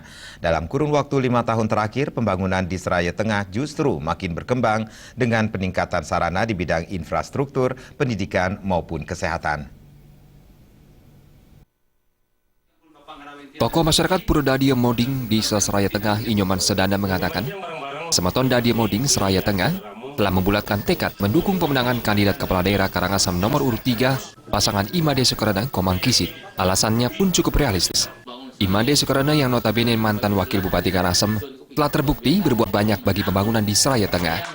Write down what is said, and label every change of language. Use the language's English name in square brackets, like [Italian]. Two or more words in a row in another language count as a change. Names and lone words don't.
[Indonesian] Dalam kurun waktu 5 tahun terakhir, pembangunan di Seraya Tengah justru makin berkembang dengan peningkatan sarana di bidang infrastruktur, pendidikan maupun kesehatan. Tokoh masyarakat Purwodadi Moding di Seraya Tengah, Inyoman Sedana mengatakan, Semeton Dadi Moding Seraya Tengah telah membulatkan tekad mendukung pemenangan kandidat kepala daerah Karangasem nomor urut 3 pasangan Imade Sukarana Komang Kisit. Alasannya pun cukup realistis. Imade Sukarana yang notabene mantan wakil Bupati Karangasem telah terbukti berbuat banyak bagi pembangunan di Seraya Tengah.